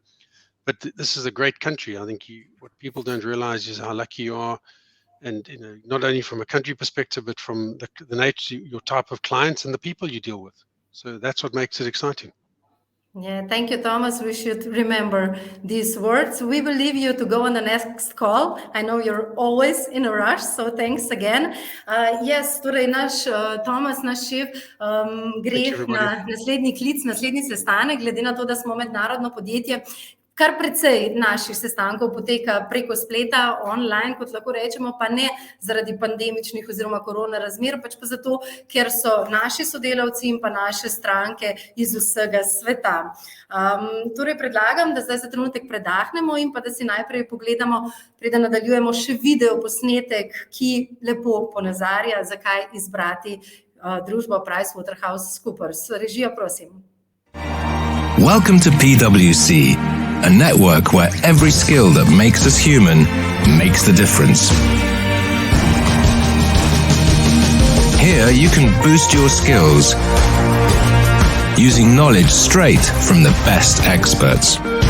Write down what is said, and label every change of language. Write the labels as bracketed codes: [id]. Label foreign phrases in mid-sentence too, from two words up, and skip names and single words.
[en] But this is a great country. I think what people don't realize is how lucky you are, and not only from a country perspective, but from the nature, your type of clients and the people you deal with. So that's what makes it exciting. Yeah, thank you, Thomas. We should remember these words. We will leave you to go on the next call. I know you're always in a rush, so thanks again. Yes, [sl] torej naš Thomas, naš šef, gre na naslednji klic, naslednji sestanek, glede na to, da smo mednarodno podjetje. Kar precej naših sestankov poteka preko spleta, online, kot lahko rečemo, pa ne zaradi pandemičnih oziroma korona razmer, pač pa zato, ker so naši sodelavci in pa naše stranke iz vsega sveta. Torej predlagam, da zdaj za trenutek predahnemo in pa da si najprej pogledamo, preden nadaljujemo, še video posnetek, ki lepo ponazarja, zakaj izbrati družbo PricewaterhouseCoopers. Režija, prosim. [en] Welcome to PwC. A network where every skill that makes us human makes the difference. Here you can boost your skills using knowledge straight from the best experts.